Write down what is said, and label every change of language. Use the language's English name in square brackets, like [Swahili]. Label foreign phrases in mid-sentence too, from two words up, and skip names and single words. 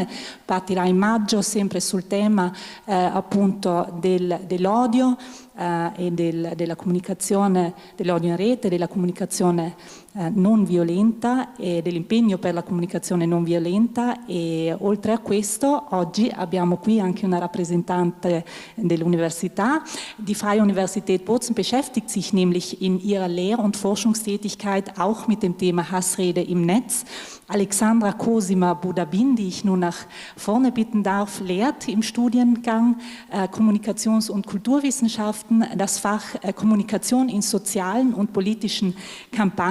[Italian] Partirà in maggio sempre sul tema appunto dell'odio e della comunicazione, dell'odio in rete, della comunicazione non violenta e dell'impegno per la comunicazione non violenta. E oltre a questo oggi abbiamo qui anche una rappresentante dell'Università. [German] Die Freie Universität Bozen beschäftigt sich nämlich in ihrer Lehr- und Forschungstätigkeit auch mit dem Thema Hassrede im Netz. Alexandra Cosima-Budabin, die ich nun nach vorne bitten darf, lehrt im Studiengang Kommunikations- und Kulturwissenschaften das Fach Kommunikation in sozialen und politischen Kampagnen.